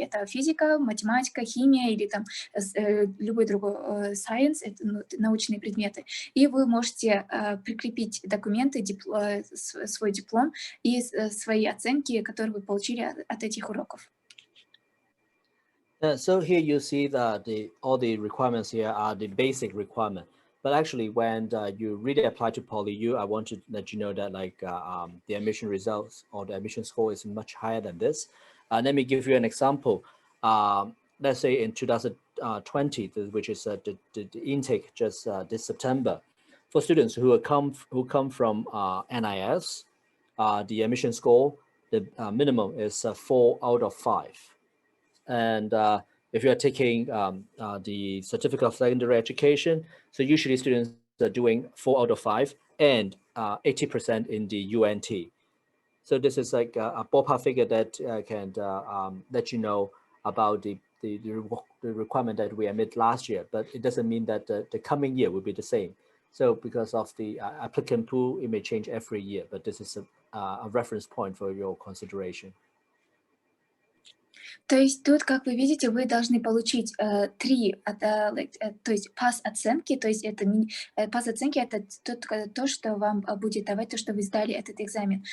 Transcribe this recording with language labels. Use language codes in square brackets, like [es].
[ru] Это физика, математика, химия или там любой другой science, это научные предметы. И вы можете прикрепить документы, свой диплом и свои оценки, которые вы получили от этих уроков. [en] So here you see that all the requirements here are the basic requirement. But actually, when you really apply to PolyU, I want to let you know that the admission results or the admission score is much higher than this. Let me give you an example. Let's say in 2020, which is the intake just this September, for students who come from NIS, the admission score, the minimum is 4 out of 5. And if you are taking the certificate of secondary education, so usually students are doing 4 out of 5 and 80% in the UNT. So this is like a ballpark figure that can let you know about the requirement that we admit last year, but it doesn't mean that the coming year will be the same. So because of the applicant pool, it may change every year, but this is a reference point for your consideration. [ru] То есть тут, как вы видите, вы должны получить 3, то есть пас-оценки, то есть это пас-оценки это то, что вам будет давать то, что вы сдали этот экзамен.